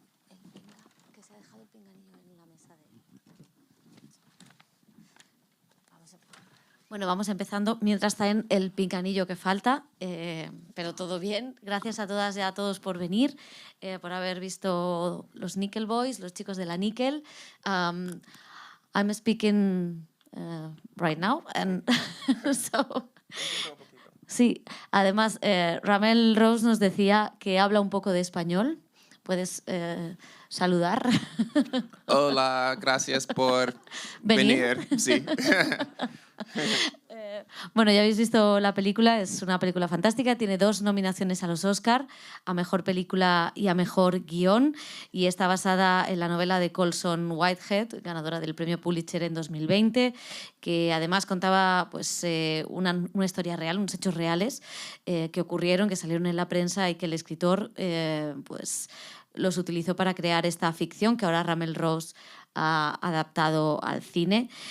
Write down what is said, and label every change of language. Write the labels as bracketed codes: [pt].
[es] El pinga, que se ha dejado el pinganillo en la mesa de... Bueno, vamos empezando. Mientras traen el pinganillo que falta, pero todo bien. Gracias a todas y a todos por venir, por haber visto los Nickel Boys, los chicos de la Nickel. [en] I'm speaking right now, and so... [es] Sí, además, RaMell Ross nos decía que habla un poco de español. ¿Puedes saludar? Hola, gracias por ¿Venir? Sí. Bueno, ya habéis visto la película, es una película fantástica, tiene 2 nominaciones a los Oscar, a Mejor Película y a Mejor Guión, y está basada en la novela de Colson Whitehead, ganadora del premio Pulitzer en 2020, que además contaba pues, una historia real, unos hechos reales que ocurrieron, que salieron en la prensa y que el escritor pues, los utilizó para crear esta ficción que ahora RaMell Ross ha adaptado al cine.